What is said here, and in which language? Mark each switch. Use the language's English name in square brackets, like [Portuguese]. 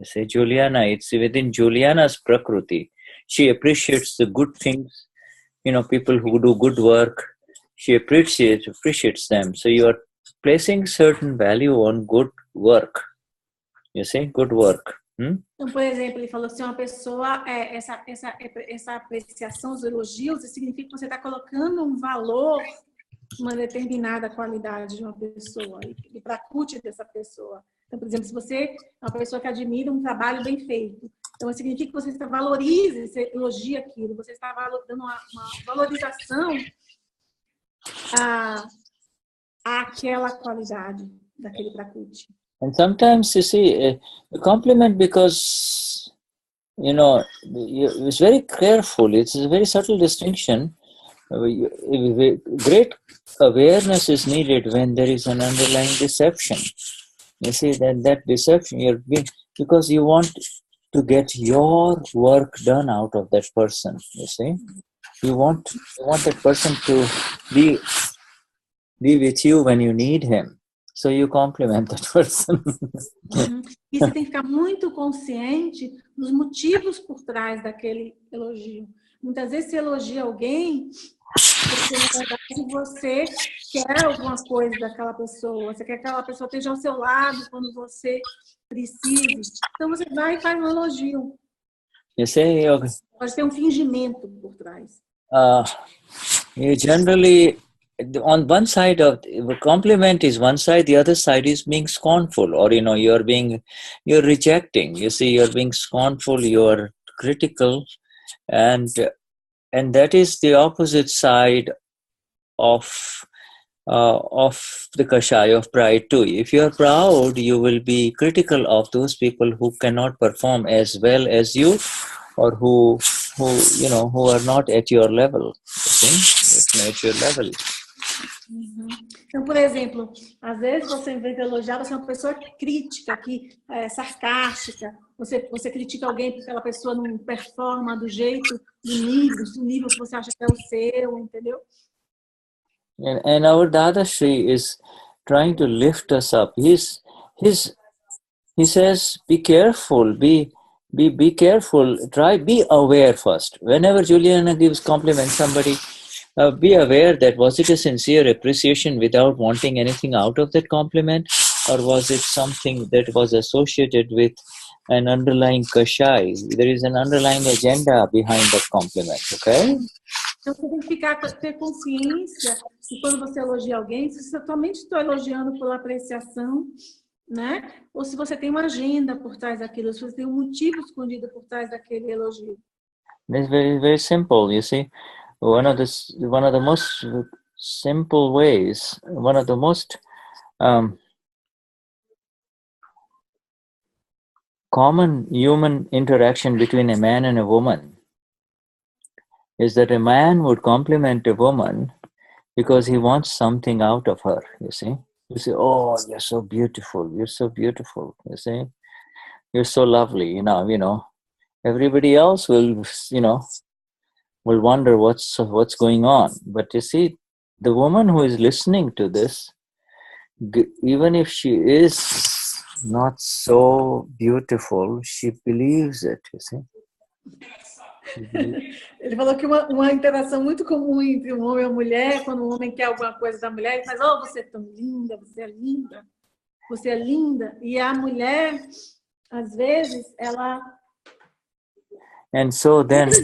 [English] Juliana, it's within Juliana's Prakruti. She appreciates the good things, people who do good work. She appreciates them. So you are placing certain value on good work. Good work. [Portuguese] Então, por exemplo, ele falou, se uma pessoa, essa apreciação, os elogios, significa que você está colocando um valor, uma determinada qualidade de uma pessoa, e Prakruti dessa pessoa. Então, por exemplo, se você é uma pessoa que admira um trabalho bem feito, então significa que você valoriza, você elogia aquilo, você está dando uma valorização àquela qualidade daquele Prakruti. [English] And sometimes, you compliment because, it's very careful. It's a very subtle distinction Great awareness is needed when there is an underlying deception. You see, that deception, because you want to get your work done out of that person, you see. You want that person to be with you when you need him. So you compliment that person. [Portuguese] E você tem que ficar muito consciente dos motivos por trás daquele elogio. Muitas vezes você elogia alguém porque, na verdade, você quer alguma coisa daquela pessoa. Você quer que aquela pessoa esteja ao seu lado quando você precisa. Então você vai e faz um elogio. [English] You say, okay. [Portuguese] Pode ter um fingimento por trás. [English] You generally, on one side of the compliment is one side, the other side is being scornful, or you're rejecting. You see, you're being scornful, you're critical, and that is the opposite side of the kashaya of pride too. If you are proud, you will be critical of those people who cannot perform as well as you, or who are not at your level. At your level. [Portuguese] Então, por exemplo, às vezes você, em vez de elogiar, você é uma pessoa crítica, que é sarcástica. Você critica alguém porque aquela pessoa não performa do jeito, do nível que você acha que é o seu, entendeu? [English] And our Dadashri is trying to lift us up. He says, be careful, be careful, be aware first. Whenever Juliana gives compliment somebody, be aware that was it a sincere appreciation without wanting anything out of that compliment, or was it something that was associated with an underlying kashai? There is an underlying agenda behind that compliment, okay? [Portuguese] Então você tem que ter consciência que quando você elogia alguém, se você somente está elogiando pela apreciação, né? Ou se você tem uma agenda por trás daquilo, se você tem um motivo escondido por trás daquele elogio. [English] It's very, very simple, you see. One of the most simple ways, one of the most common human interaction between a man and a woman is that a man would compliment a woman because he wants something out of her, you see. You say, oh, you're so beautiful, you see. You're so lovely, you know. Everybody else will wonder what's going on. But you see, the woman who is listening to this, even if she is not so beautiful, she believes it, you see. [Portuguese] Ele falou que uma interação muito comum entre um homem e uma mulher, quando um homem quer alguma coisa da mulher, ele faz, oh, você é tão linda, você é linda, você é linda. E a mulher, às vezes, ela [English] And so then,